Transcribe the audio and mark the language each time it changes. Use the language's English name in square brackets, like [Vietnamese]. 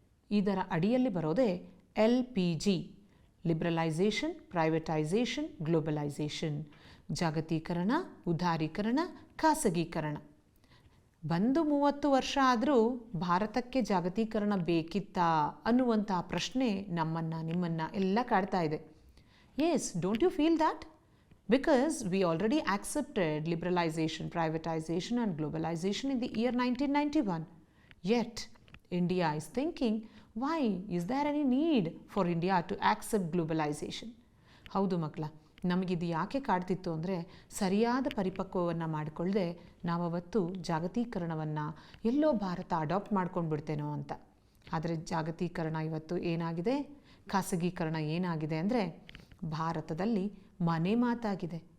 [Kannada] ಇದರ ಅಡಿಯಲ್ಲಿ ಬರೋದೇ LPG, ಲಿಬ್ರಲೈಸೇಷನ್, ಪ್ರೈವೇಟೈಸೇಷನ್, ಗ್ಲೋಬಲೈಸೇಷನ್. ಜಾಗತೀಕರಣ, ಉದಾರೀಕರಣ, ಖಾಸಗೀಕರಣ. ಬಂದು 30 ವರ್ಷ ಆದರೂ ಭಾರತಕ್ಕೆ ಜಾಗತೀಕರಣ ಬೇಕಿತ್ತಾ ಅನ್ನುವಂಥ ಪ್ರಶ್ನೆ ನಮ್ಮನ್ನು ನಿಮ್ಮನ್ನು ಎಲ್ಲ ಕಾಡ್ತಾ ಇದೆ. [English] Yes, don't you feel that? Because we already accepted liberalization, privatization and globalization in the year 1991. Yet, India is thinking, why is there any need for India to accept globalization? [Kannada] ಹೌದು ಮಕ್ಕಳ, ನಮಗಿದು ಯಾಕೆ ಕಾಡ್ತಿತ್ತು ಅಂದರೆ, ಸರಿಯಾದ ಪರಿಪಕ್ವವನ್ನು ಮಾಡಿಕೊಳ್ಳದೆ ನಾವವತ್ತು ಜಾಗತೀಕರಣವನ್ನು ಎಲ್ಲೋ ಭಾರತ ಅಡಾಪ್ಟ್ ಮಾಡ್ಕೊಂಡು ಬಿಡ್ತೇನೋ ಅಂತ. ಆದರೆ ಜಾಗತೀಕರಣ ಇವತ್ತು ಏನಾಗಿದೆ, ಖಾಸಗೀಕರಣ ಏನಾಗಿದೆ ಅಂದರೆ ಭಾರತದಲ್ಲಿ ಮನೆ ಮಾತಾಗಿದೆ.